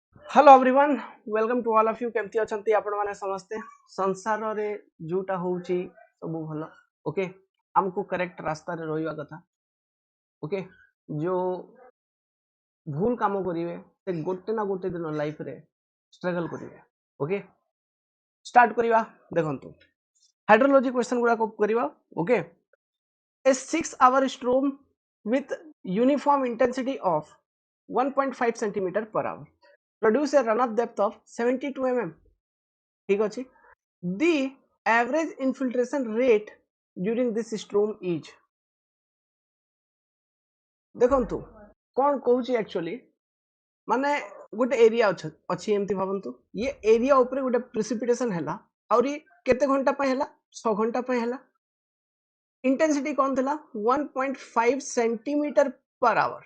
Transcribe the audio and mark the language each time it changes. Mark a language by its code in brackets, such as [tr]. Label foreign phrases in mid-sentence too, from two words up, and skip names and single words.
[en] Hello everyone, welcome to all of you. [or] କେମିତି ଅଛନ୍ତି ଆପଣ ମାନେ ସମସ୍ତେ? ସଂସାର ରେ ଯୋଉଟା ହେଉଛି ସବୁ ଭଲ। ଓକେ, ଆମକୁ କରେକ୍ଟ ରାସ୍ତା ରେ ରହିବା କଥା। ଓକେ, ଯେ ଭୁଲ କାମ କରିବେ ସେ ଗୋଟେ ନା ଗୋଟେ ଦିନ ଲାଇଫ ରେ ଷ୍ଟ୍ରଗଲ କରିବେ। ଓକେ, ଷ୍ଟାର୍ଟ କରିବା। ଦେଖନ୍ତୁ ହାଇଡ୍ରୋଲୋଜି କ୍ୱେଶ୍ଚନ ଗୁଡା କୁ କରିବା। [en] ओके, a 6-hour storm with uniform intensity of 1.5 centimeter per hour produce a runoff depth of 72 mm. [or] ଠିକ ଅଛି। [en] The average infiltration rate during this storm is [or] ଦେଖନ୍ତୁ କଣ କହୁଛି ଏକଚୁଆଲି ମାନେ ଗୋଟେ ଏରିଆ ଅଛି ଏମିତି ଭାବନ୍ତୁ ଏ ଏରିଆ ଉପର ଗୋଟେ ପ୍ରେସିପିଟେସନ ହେଲା ଆଉ ଏ କେତେ ଘଣ୍ଟା ପେ ହେଲା 6 ଘଣ୍ଟା ପେ ହେଲା 6 घंटा पे हैला। ଇଣ୍ଟେନସିଟି କଣ ଥିଲା 1.5 [en] centimeter per hour.